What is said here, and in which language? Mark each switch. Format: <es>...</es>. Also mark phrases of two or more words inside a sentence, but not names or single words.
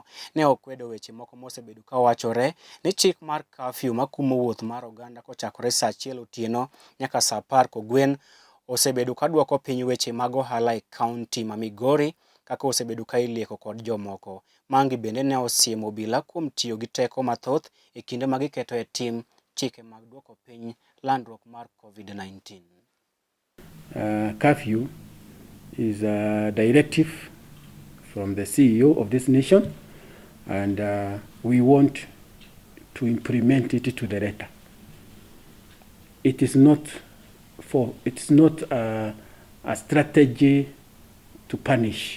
<luo>Ne okwedo weche moko mosebedo ka wachore ni chik mar curfew makumo wuoth mar oganda kochakore saa 1 otieno nyaka saa 10 kogwen osebedo ka duoko piny weche mag ohala e kaunti ma Migori kaka osebedo ka ilieko kod jomoko. Mangi bende ne osiemo obila kuom tiyo gi teko mathoth e kinde ma giketo e tim chike mag duoko piny landruok mar COVID-19.</luo> <en>Curfew is a directive from the CEO of this nation, and we want to implement it to the letter. It's not a strategy to punish.</en>